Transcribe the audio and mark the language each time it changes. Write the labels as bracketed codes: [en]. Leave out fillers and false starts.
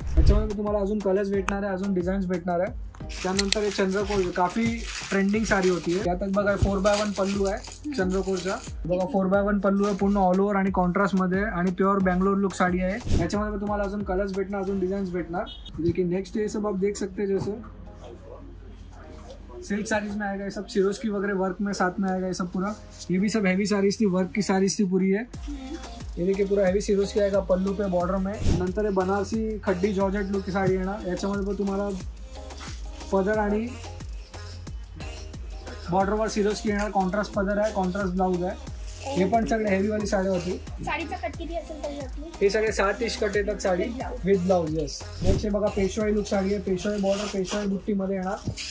[mr] याच्यामध्ये तुम्हाला अजून कलर्स भेटणार आहे, अजून डिझाईन्स भेटणार आहे। त्यानंतर हे चंद्रकोर [hi] काफी ट्रेंडिंग साडी होती है। [mr] यात बघा 4x1 पल्लू आहे चंद्रकोरचा। बघा 4x1 पल्लू आहे, पूर्ण ऑल ओव्हर आणि कॉन्ट्रास्ट मध्ये आणि प्योर बेंगलोर लुक [hi] साड़ी है। [mr] याच्यामध्ये तुम्हाला अजून कलर्स भेटणार, अजून डिजाइन्स भेटणार। [hi] देखिए नेक्स्ट ये सब आप देख सकते हैं, जैसे सिल्क साड़ीज में आएगा ये सब, सिरोस्की वगैरह वर्क में साथ में आएगा ये सब पूरा। ये भी सब हैवी साड़ीज थी, वर्क की साड़ीज थी पूरी है। ये देखिए पूरा हैवी सिरोस्की आएगा पल्लू पे बॉर्डर में। [mr] नंतर बनारसी खड्डी जॉर्जेट [hi] लुक की [mr] साड़ी येणार। याच्यामध्ये पण तुम्हाला पदर आणि बॉर्डरवर सिरोस्की येणार, कॉन्ट्रास्ट पदर आहे, कॉन्ट्रास्ट ब्लाउज आहे। हे पण सगळे हेवी वाली साडी होती। साडीचा कट किती असेल त्याच्यातली? हे सगळे 7 इंच कट येतात sari with blouse. Yes, next बघा पेशवाई लुक साडी आहे, पेशवाई बॉर्डर, पेशवाई बुट्टी मध्ये येणार।